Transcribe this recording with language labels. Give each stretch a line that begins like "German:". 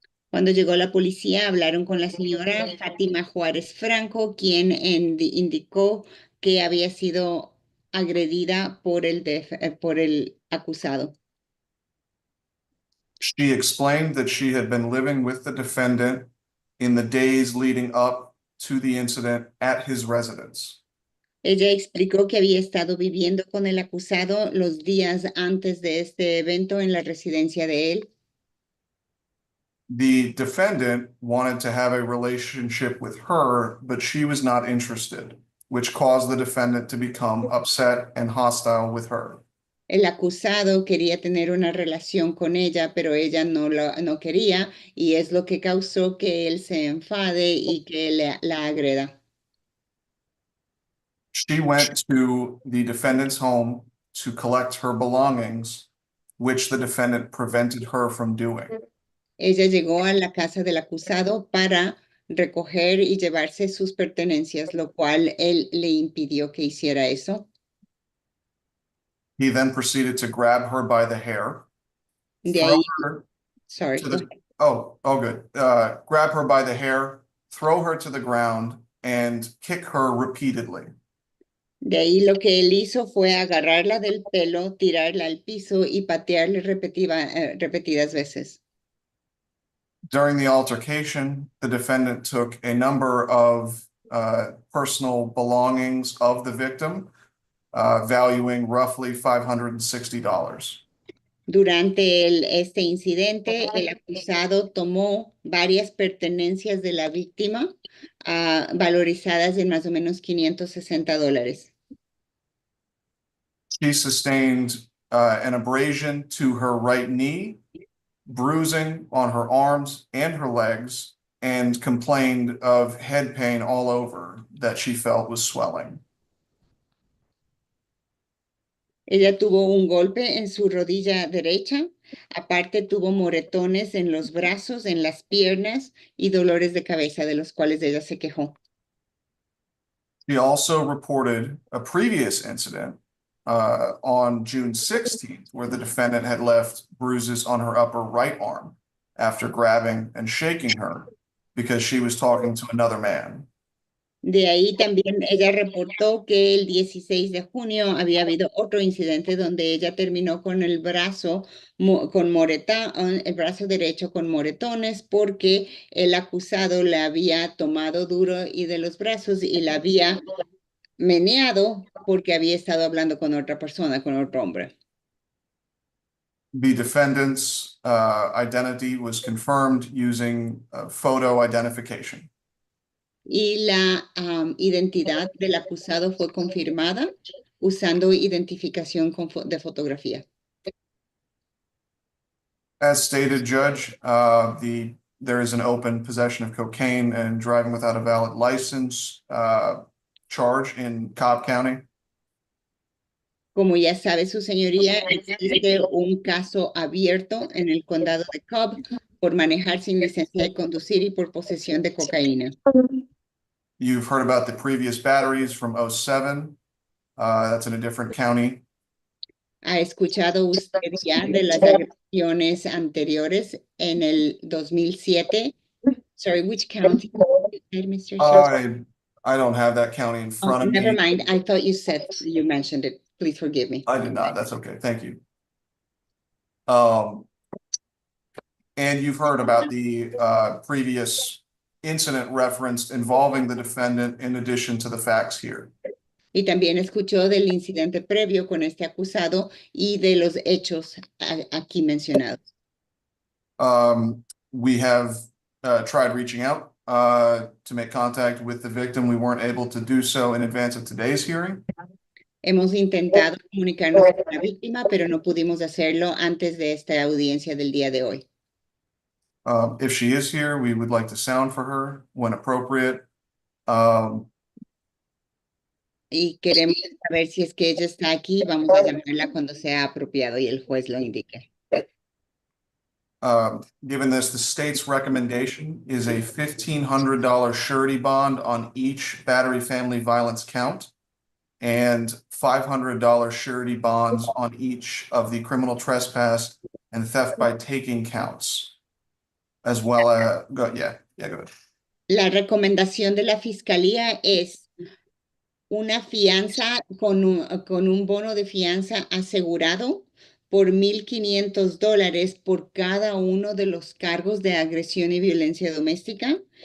Spanish: Cuando llegó la policía, hablaron con la señora Fátima Juárez Franco, quien indicó que había sido agredida por el acusado.
English: She explained that she had been living with the defendant in the days leading up to the incident at his residence.
Spanish: Ella explicó que había estado viviendo con el acusado los días antes de este evento en la residencia de él.
English: The defendant wanted to have a relationship with her, but she was not interested, which caused the defendant to become upset and hostile with her.
Spanish: El acusado quería tener una relación con ella, pero ella no quería, y es lo que causó que él se enfade y que la agreda.
English: She went to the defendant's home to collect her belongings, which the defendant prevented her from doing.
Spanish: Ella llegó a la casa del acusado para recoger y llevarse sus pertenencias, lo cual él le impidió que hiciera eso.
English: He then proceeded to grab her by the hair,
Spanish: De
English: throw
Spanish: ahí,
English: her sorry, to the, good. Grab her by the hair, throw her to the ground, and kick her repeatedly.
Spanish: De ahí lo que él hizo fue agarrarla del pelo, tirarla al piso y patearle repetidas veces.
English: During the altercation, the defendant took a number of personal belongings of the victim, valuing roughly $560.
Spanish: Durante este incidente, el acusado tomó varias pertenencias de la víctima, valorizadas en más o menos $560.
English: She sustained an abrasion to her right knee, bruising on her arms and her legs, and complained of head pain all over that she felt was swelling.
Spanish: Ella tuvo un golpe en su rodilla derecha, aparte tuvo moretones en los brazos, en las piernas y dolores de cabeza de los cuales ella se quejó.
English: She also reported a previous incident on June 16th, where the defendant had left bruises on her upper right arm after grabbing and shaking her because she was talking to another man.
Spanish: De ahí también ella reportó que el 16 de junio había habido otro incidente donde ella terminó con el brazo el brazo derecho con moretones porque el acusado la había tomado duro y de los brazos y la había meneado porque había estado hablando con otra persona, con otro hombre.
English: The defendant's identity was confirmed using photo identification.
Spanish: Y la identidad del acusado fue confirmada usando identificación de fotografía.
English: As stated, Judge, there is an open possession of cocaine and driving without a valid license charge in Cobb County.
Spanish: Como ya sabe su señoría, existe un caso abierto en el condado de Cobb por manejar sin licencia de conducir y por posesión de cocaína.
English: You've heard about the previous batteries from '07. That's in a different county.
Spanish: ¿Ha escuchado usted ya de las agresiones anteriores en el 2007?
English: Sorry, which county, Mr. I don't have that county in front of me. Never mind. I thought you mentioned it. Please forgive me. I did not. That's okay. Thank you. And you've heard about the previous incident referenced involving the defendant in addition to the facts here.
Spanish: Y también escuchó del incidente previo con este acusado y de los hechos aquí mencionados.
English: We have tried reaching out to make contact with the victim. We weren't able to do so in advance of today's hearing.
Spanish: Hemos intentado comunicarnos con la víctima, pero no pudimos hacerlo antes de esta audiencia del día de hoy.
English: If she is here, we would like to sound for her when appropriate.
Spanish: Y queremos saber si es que ella está aquí. Vamos a llamarla cuando sea apropiado y el juez lo indique.
English: Given this, the state's recommendation is a $1,500 surety bond on each battery family violence count and $500 surety bonds on each of the criminal trespass and theft by taking counts, as well as, go ahead.
Spanish: La recomendación de la fiscalía es una fianza con un bono de fianza asegurado por $1,500 por cada uno de los cargos de agresión y violencia doméstica